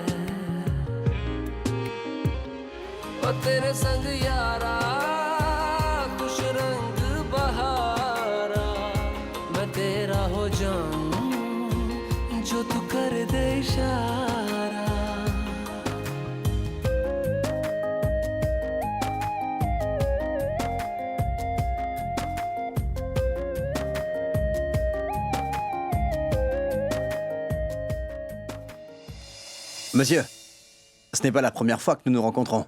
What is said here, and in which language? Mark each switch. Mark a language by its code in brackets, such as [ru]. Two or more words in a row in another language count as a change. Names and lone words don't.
[hi] और तेरे संग यारा खुश रंग बहारा मैं तेरा हो जाऊं जो तू कर दे इशारा [fr] Monsieur, ce n'est pas la première fois que nous nous rencontrons.